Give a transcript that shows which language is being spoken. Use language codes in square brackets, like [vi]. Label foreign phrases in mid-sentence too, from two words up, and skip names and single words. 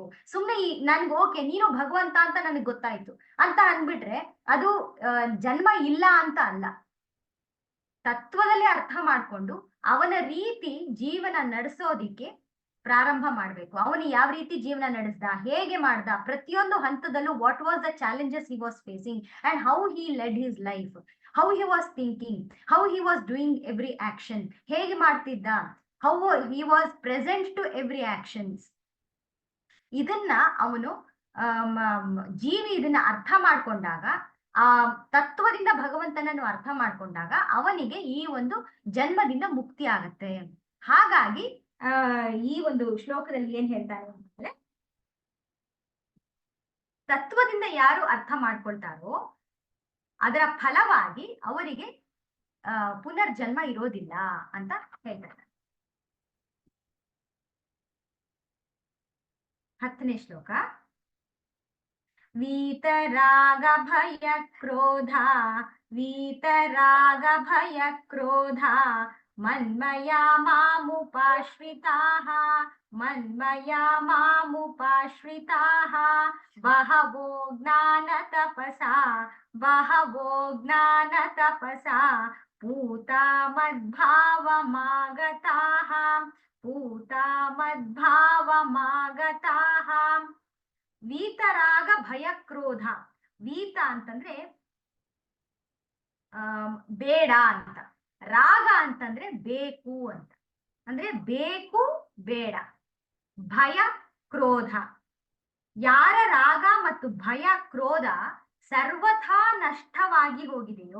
[kn] ಸುಮ್ನೆ ನನ್ಗೆ ಓಕೆ ನೀನು ಭಗವಂತ ಅಂತ ನನಗೆ ಗೊತ್ತಾಯ್ತು ಅಂತ ಅಂದ್ಬಿಟ್ರೆ ಅದು ಜನ್ಮ ಇಲ್ಲ ಅಂತ ಅಲ್ಲ. ತತ್ವದಲ್ಲಿ ಅರ್ಥ ಮಾಡ್ಕೊಂಡು ಅವನ ರೀತಿ ಜೀವನ ನಡೆಸೋದಿಕ್ಕೆ ಪ್ರಾರಂಭ ಮಾಡ್ಬೇಕು. ಅವನು ಯಾವ ರೀತಿ ಜೀವನ ನಡೆಸ್ದ, ಹೇಗೆ ಮಾಡ್ದ, ಪ್ರತಿಯೊಂದು ಹಂತದಲ್ಲೂ [en] what was the challenges he was facing and how he led his life, how he was thinking, how he was doing every action, [kn] ಹೇಗೆ ಮಾಡ್ತಿದ್ದ, [en] how he was present to every actions. [kn] ಇದನ್ನ ಅವನು ಜೀವಿ ಇದನ್ನ ಅರ್ಥ ಮಾಡ್ಕೊಂಡಾಗ, ಆ ತತ್ವದಿಂದ ಭಗವಂತನನ್ನು ಅರ್ಥ ಮಾಡ್ಕೊಂಡಾಗ ಅವನಿಗೆ ಈ ಒಂದು ಜನ್ಮದಿಂದ ಮುಕ್ತಿ ಆಗತ್ತೆ. ಹಾಗಾಗಿ ಈ ಒಂದು ಶ್ಲೋಕದಲ್ಲಿ ಏನ್ ಹೇಳ್ತಾರೆ ಅಂತಂದ್ರೆ, ತತ್ವದಿಂದ ಯಾರು ಅರ್ಥ ಮಾಡ್ಕೊಳ್ತಾರೋ ಅದರ ಫಲವಾಗಿ ಅವರಿಗೆ ಪುನರ್ಜನ್ಮ ಇರೋದಿಲ್ಲ ಅಂತ ಹೇಳ್ತಾರೆ. 10ನೇ ಶ್ಲೋಕ. [sa] वीतराग भय क्रोधा, वीतराग भय क्रोधा, मन्मया मामुपाश्रिताः, मन्मया मामुपाश्रिताः, बहवो ज्ञानतपसा, बहवो ज्ञानतपसा, पूता मद्भावमागताः, पूता मद्भावमागताः. ವೀತರಾಗ ಭಯ ಕ್ರೋಧ. [kn] ವೀತ ಅಂತಂದ್ರೆ ಬೇಡ ಅಂತ, ರಾಗ ಅಂತಂದ್ರೆ ಬೇಕು ಅಂತ, ಅಂದ್ರೆ ಬೇಕು ಬೇಡ. ಭಯ ಕ್ರೋಧ, ಯಾರ ರಾಗ ಮತ್ತು ಭಯ ಕ್ರೋಧ ಸರ್ವಥಾ ನಷ್ಟವಾಗಿ ಹೋಗಿದೆಯೋ,